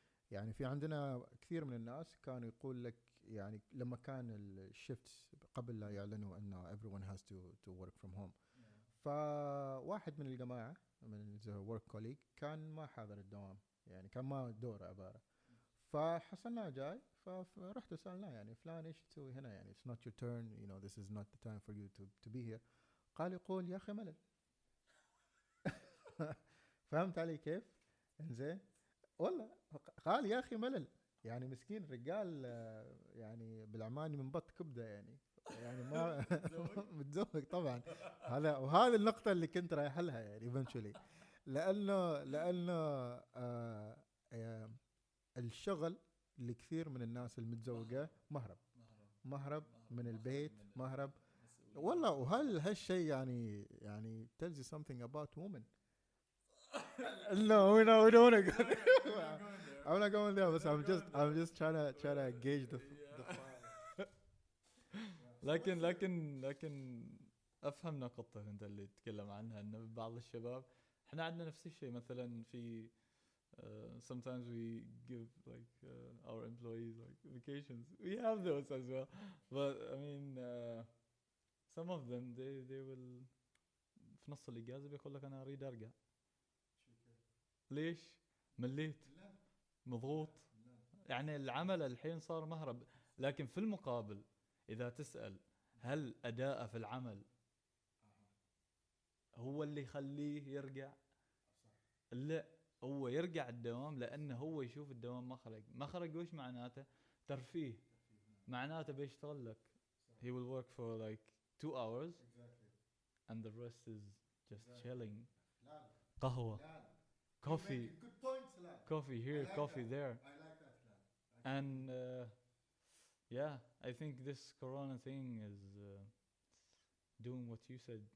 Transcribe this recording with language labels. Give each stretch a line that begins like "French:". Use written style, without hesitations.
Arabic: يعني في عندنا كثير من الناس كانوا يقول لك يعني لما كان الشيفت قبل لا يعلنوا انه
English: everyone has to work from home.
Arabic: فواحد من الجماعة من الورك كوليج كان ما حاضر الدوام، يعني كان ما دوره عبارة. فحصلنا جاي فرحت سألناه يعني فلان ايش تسوي هنا، يعني
English: it's not your turn, you know, this is not the time for you to be here.
Arabic: قال يقول يا اخي ملل. فهمت علي كيف؟ انزين والله قال يا اخي ملل، يعني مسكين رجال يعني بالعماني من بط كبده يعني، يعني ما متزوج طبعا. هذا وهذه النقطة اللي كنت رايح لها يعني eventually، لأنه آه الشغل لكثير من الناس المتزوجة مهرب من البيت، مهرب والله. وهل هالشيء يعني
English: tells you something about women. No, we don't want to go there. I'm not going there, but I'm just trying to gauge the fire.
Arabic: لكن افهم نقطتك انت اللي تتكلم عنها، انه بعض الشباب احنا عندنا نفس الشيء مثلا في
English: sometimes we give like our employees like vacations. We have those as well, but I mean some of them they will
Arabic: في نص الاجازه بيقول لك انا اريد ارجع. ليش؟ مليت، مضغوط، يعني العمل الحين صار مهرب. لكن في المقابل إذا تسأل هل أداءه في العمل هو اللي يخليه يرجع؟ لا، هو يرجع الدوام لأنه هو يشوف الدوام مخرج وش معناته؟ ترفيه. معناته بيشتغل لك
English: he will work for like 2 hours and the rest is just chilling.
Arabic: قهوة،
English: coffee here, coffee there. And yeah, I think this corona thing is doing what you said.